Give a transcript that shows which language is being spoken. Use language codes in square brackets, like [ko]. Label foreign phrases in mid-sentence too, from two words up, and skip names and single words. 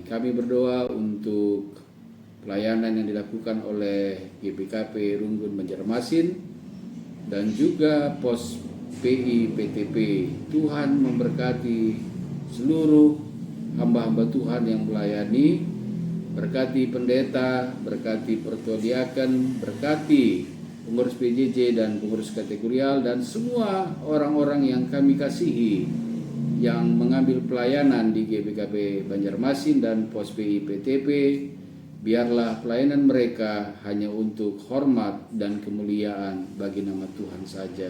[id] Kami berdoa untuk pelayanan yang dilakukan oleh GBKP Runggun Banjarmasin dan juga Pos PI PTP. Tuhan memberkati seluruh hamba-hamba Tuhan yang melayani, berkati pendeta, berkati pertua diaken, berkati pengurus PJJ dan pengurus kategorial, dan semua orang-orang yang kami kasihi yang mengambil pelayanan di GBKP Banjarmasin dan Pos PI PTP. Biarlah pelayanan mereka hanya untuk hormat dan kemuliaan bagi nama Tuhan saja.